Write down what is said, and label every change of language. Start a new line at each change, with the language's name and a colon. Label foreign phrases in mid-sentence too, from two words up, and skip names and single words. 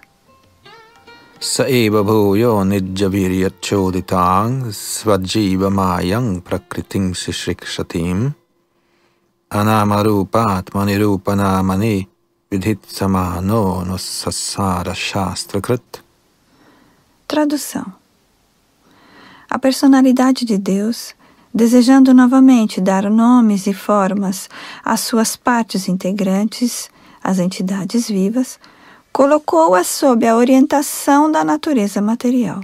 Sanskrit: सैव भूयो निजवीर्यचोदितां स्वजीवमायां प्रकृतिं सिसृक्षतीम् अनामरूपात्मनि रूपनामनी विधित्समानोऽनुससार शास्त्रकृत्.
Portuguese: Tradução. A personalidade de Deus, desejando novamente dar nomes e formas às suas partes integrantes, as entidades vivas, colocou-as sob a orientação da natureza material.